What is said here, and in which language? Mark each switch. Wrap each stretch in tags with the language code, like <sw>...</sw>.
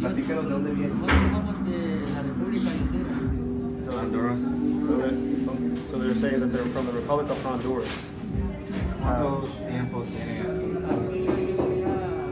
<es>Platícanos de dónde vienen. Vamos de la República Honduras. Honduras.</es> <en>So they're saying that they're from the Republic of Honduras.</en> <es>¿Cuánto tiempo tienen aquí?</es>